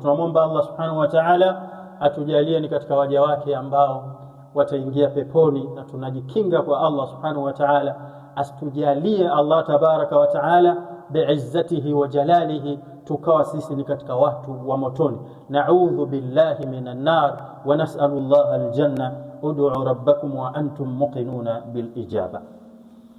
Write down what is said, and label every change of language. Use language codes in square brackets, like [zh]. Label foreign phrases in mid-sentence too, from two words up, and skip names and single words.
[sw] Tunamwomba Allah [ar] سبحانه وتعالى [sw] atujalie ni katika waja wake ambao wataingia peponi, na tunajikinga kwa Allah [ar] سبحانه وتعالى [sw] asitujalie Allah [ar] تبارك وتعالى بعزته وجلاله [sw] tukawa sisi ni katika watu wa motoni. [ar] نعوذ بالله من النار ونسأل الله الجنة. ادعوا ربكم وأنتم موقنون بالإجابة.